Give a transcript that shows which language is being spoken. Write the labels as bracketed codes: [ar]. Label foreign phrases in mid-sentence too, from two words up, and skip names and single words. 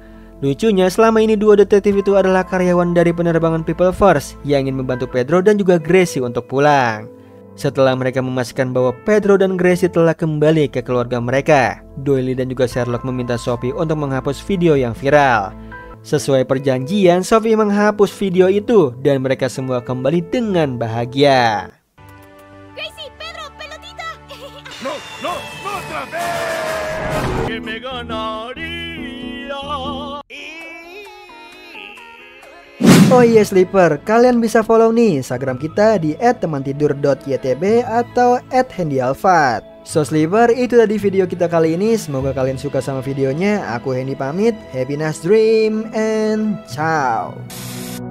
[id] Lucunya, selama ini dua detektif itu adalah karyawan dari penerbangan People First yang ingin membantu Pedro dan juga Gracie untuk pulang. Setelah mereka memastikan bahwa Pedro dan Gracie telah kembali ke keluarga mereka, Doyle dan juga Sherlock meminta Sophie untuk menghapus video yang viral. Sesuai perjanjian, Sophie menghapus video itu dan mereka semua kembali dengan bahagia. [es] Gracie, Pedro, pelotita. No, no, otra vez. Que me ganaría. [id] Oh iya Sleeper, kalian bisa follow nih Instagram kita di @temantidur.ytb atau @handyalfat. So Sleeper, itu tadi video kita kali ini. Semoga kalian suka sama videonya. Aku Hendy pamit. [en] Happy nice dream and ciao.